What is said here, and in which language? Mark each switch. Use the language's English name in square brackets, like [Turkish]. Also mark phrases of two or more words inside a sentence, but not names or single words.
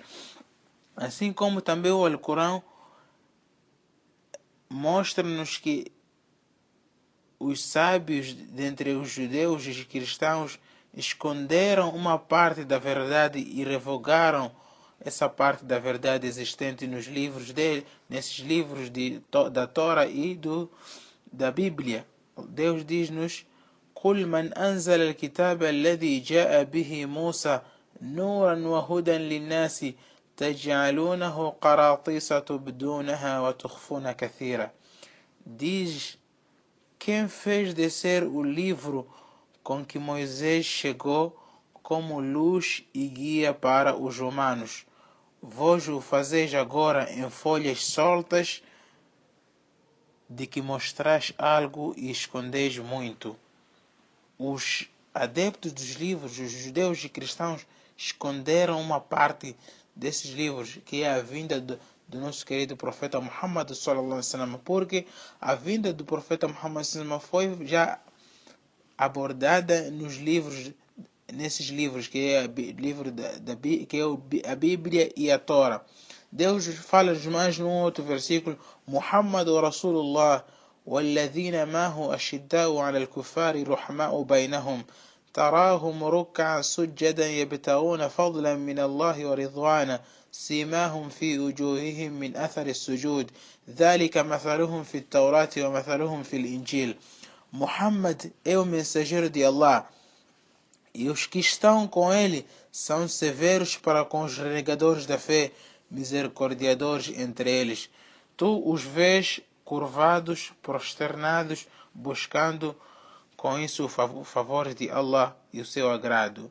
[Portuguese] Assim como também o Alcorão mostra-nos que os sábios dentre os judeus e os cristãos esconderam uma parte da verdade e revogaram essa parte da verdade existente nos livros dele, nesses livros da Torá e da Bíblia. Deus diz-nos: [Arabic] قل من أنزل الكتاب الذي جاء به موسى نورا وهدى للناس تجعلونه قراطيس تبدونها وتخفون كثيرا. [Portuguese] Diz: quem fez descer o livro com que Moisés chegou como luz e guia para os humanos? Vós o fazeis agora em folhas soltas, de que mostrais algo e escondeis muito. Os adeptos dos livros, os judeus e cristãos, esconderam uma parte desses livros, que é a vinda do nosso querido profeta Muhammad [Arabic] صلى الله عليه وسلم, [Portuguese] porque a vinda do profeta Muhammad [Arabic] صلى الله عليه وسلم [Portuguese] foi já abordada nesses livros, que é a Bíblia e a Torá. Deus fala mais num outro versículo: [Arabic] محمد رسول الله والذين معه أشداء على الكفار رحماء بينهم تراهم ركعا سجدا يبتغون فضلا من الله ورضوانا سيماهم في وجوههم من أثر السجود ذلك مثلهم في التوراة ومثلهم في الإنجيل. [Portuguese] Muhammad é o mensageiro de Allah, e os que estão com ele são severos para com os renegadores da fé, misericordiadores entre eles. Tu os vês curvados, prosternados, buscando com isso o favor de Allah e o seu agrado.